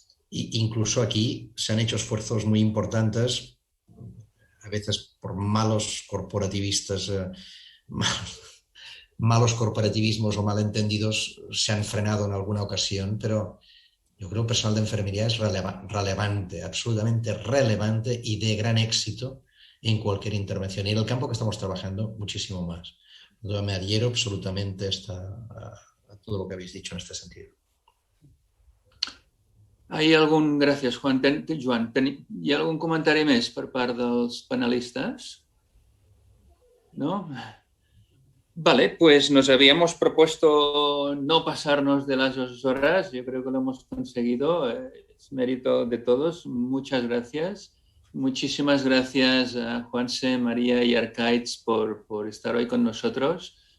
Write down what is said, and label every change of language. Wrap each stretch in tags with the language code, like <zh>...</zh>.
<es>Incluso aquí se han hecho esfuerzos muy importantes, a veces por malos corporativistas, malos corporativismos o malentendidos se han frenado en alguna ocasión, pero yo creo que el personal de enfermería es relevante, absolutamente relevante y de gran éxito en cualquier intervención. Y en el campo que estamos trabajando, muchísimo más. Yo me adhiero absolutamente a todo lo que habéis dicho en este sentido.</es> <ca>Gràcies, Joan. Joan, hi ha algun comentari més per part dels panelistes?</ca> <es>¿No? Vale, pues nos habíamos propuesto no pasarnos de las 2 horas. Yo creo que lo hemos conseguido. Es mérito de todos. Muchas gracias. Muchísimas gracias a Juanse, María y Arkaitz por estar hoy con nosotros.</es>